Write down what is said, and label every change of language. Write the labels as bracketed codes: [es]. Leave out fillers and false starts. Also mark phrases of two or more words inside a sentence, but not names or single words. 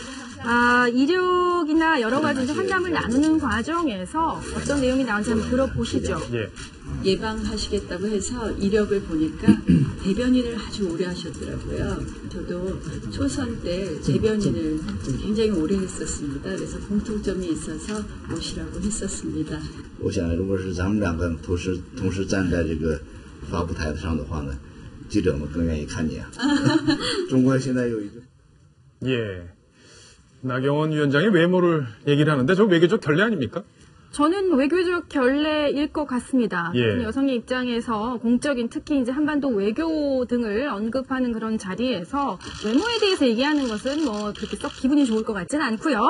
[ko] 이력이나 여러 가지 이제 환담을 나누는 과정에서 어떤 내용이 나온지 한번 들어보시죠. 예. 예방하시겠다고 해서 이력을 보니까 대변인을 아주 오래 하셨더라고요. 저도 초선 때 대변인을 굉장히 오래 했었습니다. 그래서 공통점이 있어서 모시라고 했었습니다. [zh] 我想如果是咱们两个同时站在这个发布台上的话呢，记者们更愿意看你啊。中国现在有一个 [ko] 예. 나경원 위원장의 외모를 얘기를 하는데 저 외교적 결례 아닙니까? 저는 외교적 결례일 것 같습니다. 예. 여성의 입장에서 공적인 특히 이제 한반도 외교 등을 언급하는 그런 자리에서 외모에 대해서 얘기하는 것은 뭐 그렇게 썩 기분이 좋을 것 같지는 않고요.